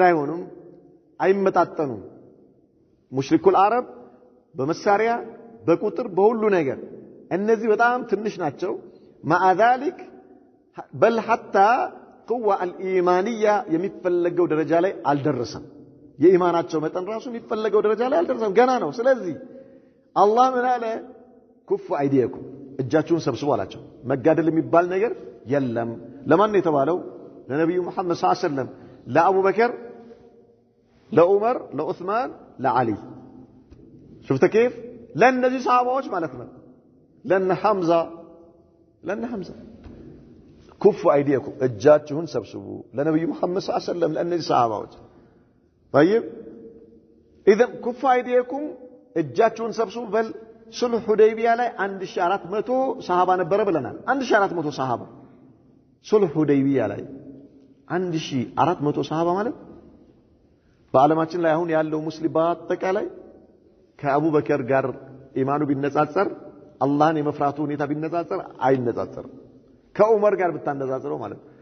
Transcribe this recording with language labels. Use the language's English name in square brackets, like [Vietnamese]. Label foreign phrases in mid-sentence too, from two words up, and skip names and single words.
[Amharic] አይሆኑም አይመጣጠኑም ሙሽሪኩል አረብ በመሳሪያ በቁጥር በሁሉ ነገር እነዚህ በጣም ትንሽ ናቸው مع [Arabic] ذلك بل حتى قوة الإيمانية [Amharic] የሚፈለገው ደረጃ ላይ አልደረሰም የኢማናቸው መጠን ራሱ የሚፈለገው ደረጃ ላይ አልደረሰም ገና ነው ስለዚህ አላህ ምን አለ [Arabic] كفوا أيديكم [Amharic] እጃችሁን ሰብስቡ አላቸው መጋደል የሚባል ነገር የለም ለማን ነው የተባለው ለነብዩ መሐመድ [Arabic] صلى الله عليه وسلم [Amharic] ለአቡበከር ለዑመር ለዑስማን ለዓሊ [Arabic] شفت كيف [Amharic] ለነዚህ ሰሃባዎች ማለት ነው ለነ ሐምዛ [Arabic] كفوا أيديكم [Amharic] እጃችሁን ሰብስቡ ለነብዩ መሐመድ [Arabic] صلى الله عليه وسلم [Amharic] ለነዚህ ሰሃባዎች [Arabic] طيب اذا كفوا أيديكم [Amharic] እጃችሁን ሰብስቡ በል ሱልህ ሁደይቢያ ላይ 1400 ሰሃባ ነበረ ብለናል 1400 ሰሃባ ሱልህ ሁደይቢያ ላይ 1400 ሰሃባ ማለት በአለማችን ላይ አሁን ያለው ሙስሊም በአጠቃላይ ከአቡበከር ጋር ኢማኑ ቢነጻጸር አላህን የመፍራቱ ሁኔታ ቢነጻጸር አይነጻጸርም ከዑመር ጋር ብታነጻጽረው ማለት